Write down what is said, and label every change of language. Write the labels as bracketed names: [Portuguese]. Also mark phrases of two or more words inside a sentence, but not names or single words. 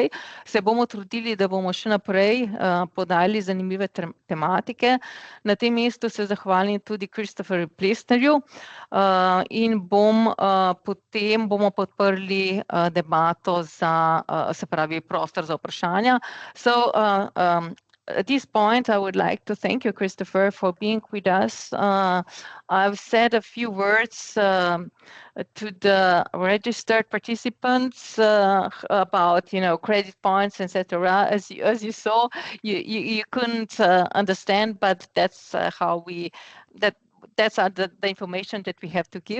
[Slovenian] Se bomo trudili, da bomo še naprej podali zanimive tematike. Na tem mestu se zahvalim tudi Christofferju Plesnerju in potem bomo podprli debato za, se pravi, prostor za vprašanja. [English] At this point, I would like to thank you, Christoffer, for being with us. I've said a few words to the registered participants about, credit points, etc. As you saw, you couldn't understand, but that's that's the information that we have to give.